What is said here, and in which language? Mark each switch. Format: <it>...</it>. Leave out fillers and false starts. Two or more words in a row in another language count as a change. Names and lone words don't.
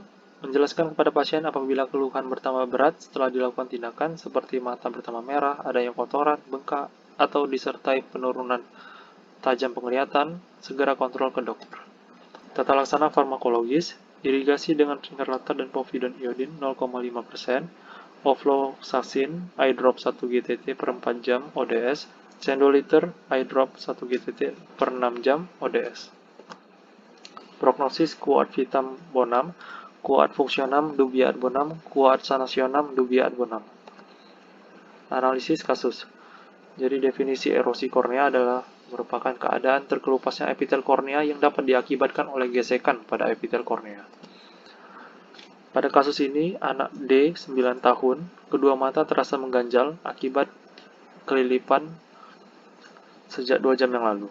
<id>Menjelaskan kepada pasien apabila keluhan bertambah berat setelah dilakukan tindakan seperti mata bertambah merah, adanya kotoran, bengkak, atau disertai penurunan tajam penglihatan, segera kontrol ke dokter. Tata laksana farmakologis, irigasi dengan sinterlatar dan povidone iodin 0,5%, ofloxacin,</id> <en>eye drop</en> <id>1 GTT per 4 jam ODS, sendoliter,</id> <en>eye drop</en> <id>1 GTT per 6 jam ODS.</id> <la>Prognosis quoad vitam bonum, quoad functionam dubia ad bonum, quoad sanationem dubia ad bonum.</la> <id>Analisis kasus. Jadi definisi erosi kornea adalah merupakan keadaan terkelupasnya epitel kornea yang dapat diakibatkan oleh gesekan pada epitel kornea. Pada kasus ini, anak D, 9 tahun, kedua mata terasa mengganjal akibat kelilipan sejak 2 jam yang lalu.</id>